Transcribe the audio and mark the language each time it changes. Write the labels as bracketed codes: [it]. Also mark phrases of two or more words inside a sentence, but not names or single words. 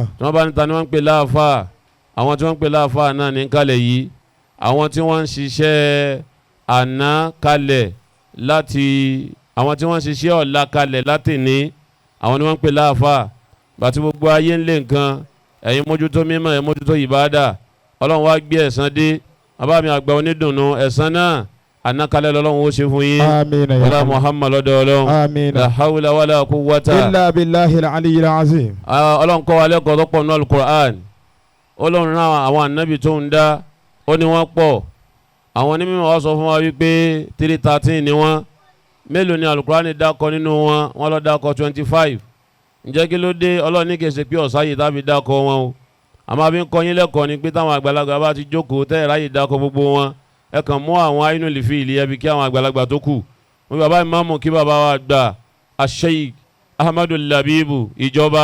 [yo] tí wọ́n bá ní ta ni wọ́n ń pè láàfáà àwọn tí wọ́n ń pè láàfáà náà ní kalẹ̀ yìí àwọn tí wọ́n ń ṣiṣẹ́ àná kalẹ̀ láti àwọn tí wọ́n ń ṣiṣẹ́ ọ̀la kalẹ̀ láti ní àwọn ni wọ́n ń pè láàfáà bàtí gbogbo ayé ń lé nǹkan ẹ̀yin mójútó mímọ́ ẹ̀yin mójútó ìbáadà ọlọ́run wá gbé ẹ̀san dé bàbá mi àgbà onídùnnú ẹ̀san náà àná kalẹ̀ lọ́lọ́run ó ṣe fún yín. [ar] آمين يا wala Allah. [yo] Muhammad lọ́dọ̀ ọlọ́run [ar] Amina. لا حول ولا قوة إلا بالله العلي العظيم. [yo] ọlọ́run kọ́ wa lẹ́kọ̀ọ́ tó pọ̀ nínú Al-Qur'an ọlọ́run náà àwọn ànábì tó ń dá ó ní wọ́n pọ̀ àwọn onímọ̀ wá sọ fún wa wípé 313 ni wọ́n mélòó ni Al-Qur'an dákọ̀ nínú wọn wọ́n lọ dákọ̀ 25 ǹjẹ́ kí ló dé ọlọ́run ní kèsè pé ọ̀sáyè tàbí dákọ̀ wọn o àmọ́ àbí ń kọ́ yín lẹ́kọ̀ọ́ ni pé táwọn àgbàlagbà bá ti jókòó tẹ́ ẹ̀ ráyè dákọ̀ gbogbo wọn ẹ kàn mú àwọn [ar] عين الفيل [yo] ẹbí kí àwọn àgbàlagbà tó kù wọn bàbá ìmáàmù kí bàbá wa gbà Sheikh Ahmadu Labibu ìjọba